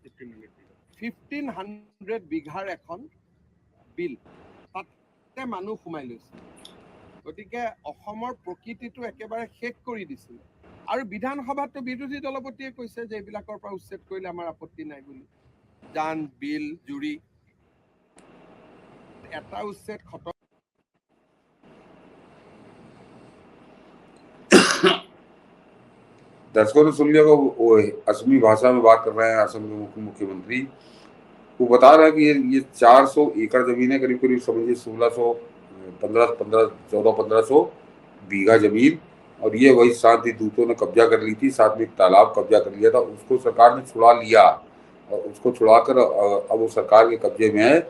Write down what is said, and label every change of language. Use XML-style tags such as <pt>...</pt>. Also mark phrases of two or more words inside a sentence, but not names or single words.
<as>1500 বিঘাৰ এখন বিল, তাতে মানুহ সোমাই লৈছে। গতিকে অসমৰ প্ৰকৃতিটো একেবাৰে শেষ কৰি দিছিল। আৰু বিধানসভাতো বিৰোধী দলপতিয়ে কৈছে যে এইবিলাকৰ পৰা উচ্ছেদ কৰিলে আমাৰ আপত্তি নাই বুলি। জান, বিল, জুৰি, এটা উচ্ছেদ খতম।</as> <hi>दर्शकों ने सुन लिया, वो असमी भाषा में बात कर रहे हैं असम के मुख्यमंत्री। वो बता रहा है कि ये 400 एकड़ जमीन है, करीब करीब समझिए 1500 बीघा जमीन, और ये वही शांति दूतों ने कब्जा कर ली थी, साथ में एक तालाब कब्जा कर लिया था, उसको सरकार ने छुड़ा लिया, और उसको छुड़ाकर अब वो सरकार के कब्जे में है।</hi>